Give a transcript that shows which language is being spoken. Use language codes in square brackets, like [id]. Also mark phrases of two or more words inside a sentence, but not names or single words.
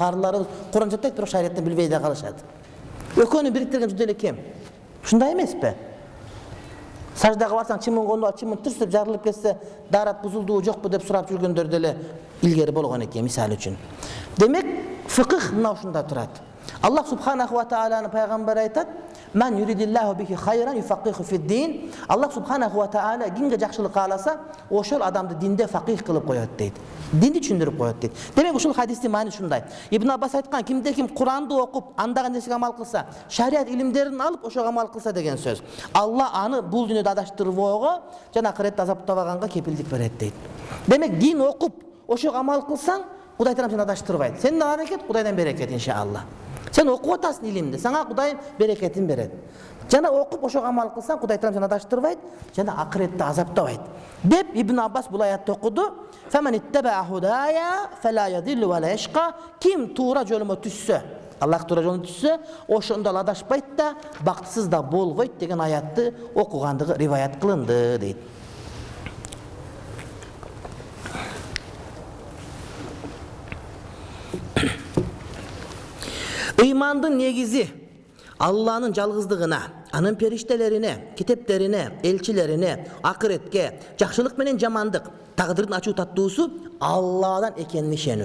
[ky] Көп карыларыбыз Куран жаттайт, бирок шариаттан билбей да калышат. Экөөнү бириктирген жүдө эле кем. Ушундай эмеспи? Саждага барсаң, чымын кону, чымын түрсүп жарылып кетсе, дарат бузулдубу жокпу деп сурап жүргөндөр деле илгери болгон экен, мисал үчүн. Демек, фикх мына ушунда турат. Аллах [ar] سبحانه و [ky] тааланын пайгамбары айтат: [ar] "من يرد الله به خيرا يفقهه في الدين." [ky] Аллах [ar] سبحانه وتعالى [ky] кимге жакшылык кааласа, ошол адамды динде фақих кылып коет дейт. Динди түшүндүрүп коет дейт. Демек ушул хадистин маани ушундай. Ибн Аббас айткан, кимде ким Куранды окуп, андагы нерсеге амал кылса, шариат илимдерин алып, ошого амал кылса деген сөз. Алла аны бул дүйнөдө адаштырбоого жана акыретте азаптабаганга кепилдик берет дейт. Демек дин окуп, ошого амал кылсаң, Кудай Таалам сени адаштырбайт. Сенден аракет, Кудайдан берекет иншалла. Сен окуп атасың илимди, сага Кудай берекетин берет. Жана окуп ошого амал кылсаң, Кудай Таалам сени адаштырбайт, жана акыретте азаптабайт. Деп Ибн Аббас бул аятты окуду. [ar] "فمن اتبع هداي فلا يضل ولا يشقى." [ky] Ким туура жолума түссө, Аллах туура жолуна түссө, ошондо адашпайт да, бактысыз да болбойт деген аятты окугандыгы риваят кылынды дейт. Ыймандын негизи Алланын жалгыздыгына, анын периштелерине, китептерине, элчилерине, акыретке, жакшылык менен жамандык, тагдырдын ачуу таттуусу Алладан экенин ишенүү.